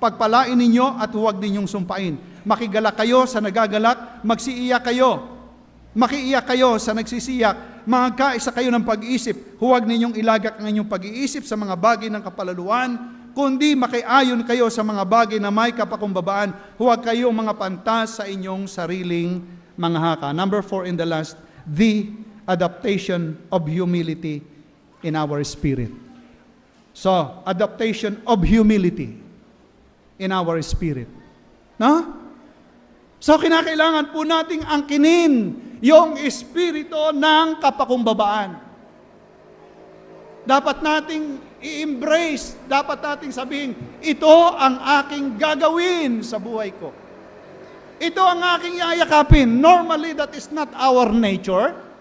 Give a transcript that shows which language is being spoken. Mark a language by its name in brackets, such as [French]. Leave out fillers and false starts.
[Filipino] Pagpalain ninyo at huwag ninyong sumpain. Makigalak kayo sa nagagalak, magsiiyak kayo. Makiiyak kayo sa nagsisiyak. Magkaisa kayo ng pag-iisip. Huwag ninyong ilagak ang inyong pag-iisip sa mga bagay ng kapalaluan, kundi makiayon kayo sa mga bagay na may kapakumbabaan. Huwag kayong mga pantas sa inyong sariling mga haka. [English] Number 4 in the last, the adaptation of humility in our spirit. So, adaptation of humility in our spirit. [Filipino] So, kinakailangan po nating angkinin yung espiritu ng kapakumbabaan. Dapat nating i-embrace, dapat nating sabihin, ito ang aking gagawin sa buhay ko. Ito ang aking yayakapin. [English] Normally, that is not our nature.